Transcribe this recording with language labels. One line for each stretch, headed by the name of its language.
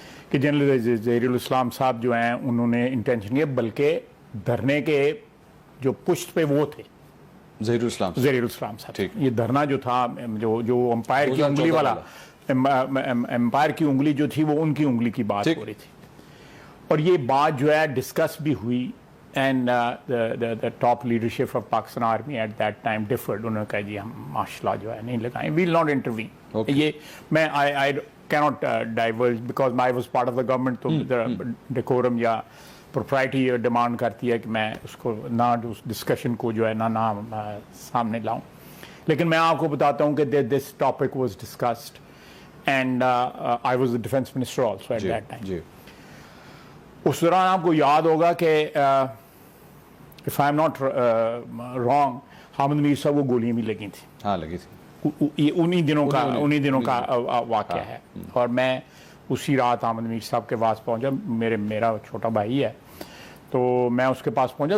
Urdu: کہ جنرل ظہیر الاسلام صاحب جو ہیں انہوں نے انٹینشن کیا, بلکہ دھرنے کے جو پشت پہ وہ تھے ظہیر الاسلام صاحب. یہ دھرنا جو تھا, جو امپائر کی انگلی والا, امپائر کی انگلی جو تھی وہ ان کی انگلی کی بات ہو رہی تھی, اور یہ بات جو ہے ڈسکس بھی ہوئی.
English: And the top leadership of Pakistan Army at that time differed.
Urdu: انہوں نے کہا جی ہم ماشاء اللہ جو ہے نہیں لگائیں, we will not intervene. یہ میں I cannot diverge because I was part of the government, تو decorum یا propriety ڈیمانڈ کرتی ہے کہ میں اس کو نہ اس ڈسکشن کو جو ہے نہ سامنے لاؤں.
English: لیکن میں آپ کو بتاتا ہوں کہ this topic was discussed and I was the defense minister also at that time.
Urdu: اس دوران آپ کو یاد ہوگا کہ if I'm not wrong, Hamid میر صاحب کو گولیاں بھی لگی تھیں. ہاں, لگی تھی. انہی دنوں کا واقعہ ہے. اور میں اسی رات حامد میر صاحب کے پاس پہنچا, میرا چھوٹا بھائی ہے, تو میں اس کے پاس پہنچا.